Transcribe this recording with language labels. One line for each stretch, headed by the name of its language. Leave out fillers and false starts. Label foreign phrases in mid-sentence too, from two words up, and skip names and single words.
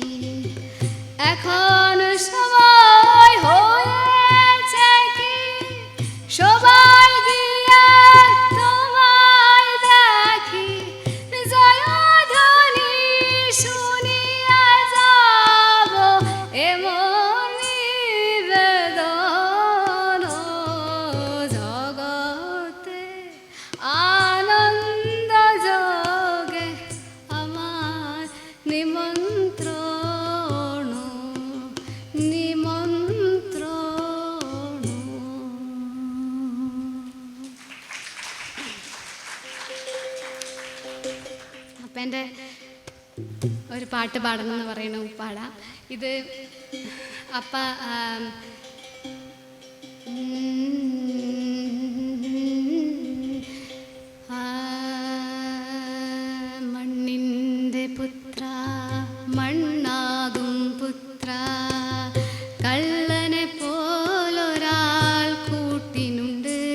Bangla: এখন সময় হয়েছে কি সবাই দিয়ে তোমায় দেখি জয়ধ্বনি শুনিয়া যাব এমন নিবেদন জগতে আনন্দ যোগে আমার নিমন্ত্রণ নিমন্ত্রণ
Malayalam: അപ്പം എൻ്റെ ഒരു പാട്ട് പാടണം എന്ന് പറയണ പാടാം ഇത് അപ്പ മണ്ണിൻ്റെ പുത്ര മണ്ണാകും പുത്ര കള്ളനെ പോലൊരാൾ കൂട്ടിനുണ്ട്